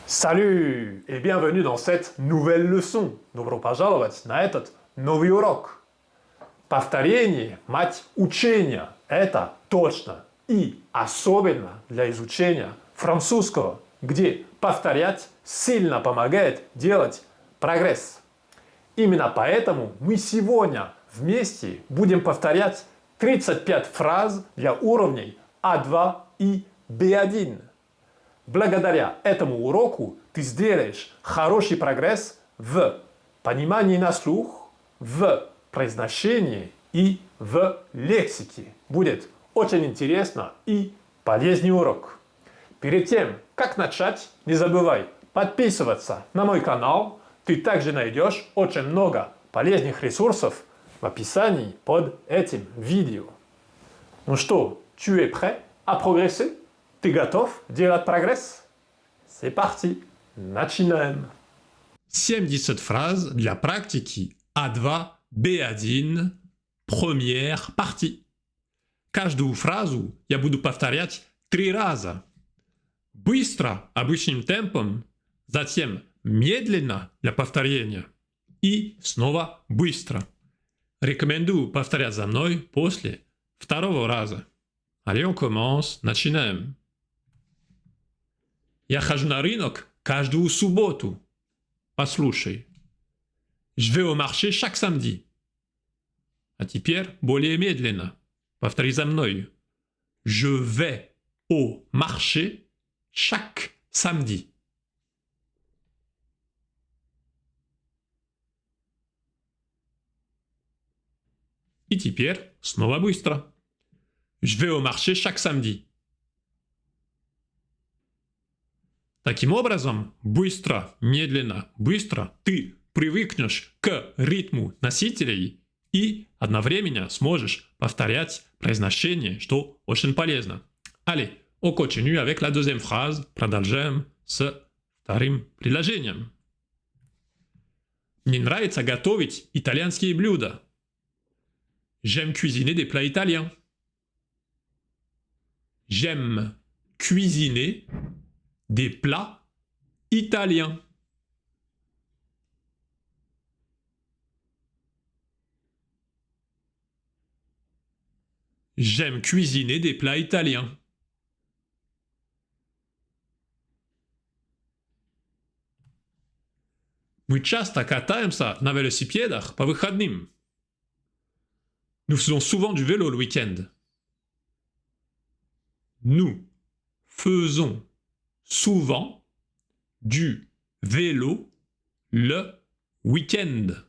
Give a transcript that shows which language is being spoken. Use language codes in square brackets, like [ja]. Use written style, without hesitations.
[fr] Salut et bienvenue dans cette nouvelle leçon. [ru] Добро пожаловать на этот новый урок. Повторение – мать учения. Это точно. И особенно для изучения французского, где повторять сильно помогает делать прогресс. Именно поэтому мы сегодня вместе будем повторять 35 фраз для уровней А2 и Б1. Благодаря этому уроку ты сделаешь хороший прогресс в понимании на слух, в произношении и в лексике. Будет очень интересно и полезный урок. Перед тем, как начать, не забывай подписываться на мой канал. Ты также найдешь очень много полезных ресурсов в описании под этим видео. Ну что, [fr] tu es prêt à progresser? [ru] Ты готов делать прогресс? [fr] C'est parti! [ru] Начинаем! 70 фраз для практики А2, Б1, [fr] première partie. [ru] Каждую фразу я буду повторять 3 раза. Быстро, обычным темпом, затем медленно для повторения и снова быстро. Рекомендую повторять за мной после второго раза. [fr] Allez, on commence, [ru] начинаем. Я хожу на рынок каждую субботу. Послушай. [fr] Je vais au marché chaque samedi. [ru] А теперь более медленно. Повтори за мной. [fr] Je vais au marché chaque samedi. [ru] И теперь снова быстро. [fr] Je vais au marché chaque samedi. [ru] Таким образом, быстро, медленно, быстро ты привыкнешь к ритму носителей и одновременно сможешь повторять произношение, что очень полезно. [fr] Allez, on continue avec la deuxième phrase. [ru] Продолжаем с вторым предложением. Мне нравится готовить итальянские блюда. [fr] J'aime cuisiner des plats italiens. J'aime cuisiner des plats italiens. J'aime cuisiner des plats italiens. [ru] Мы часто катаемся на велосипедах по выходным. [fr] Nous faisons souvent du vélo le week-end. Nous faisons souvent du vélo le week-end.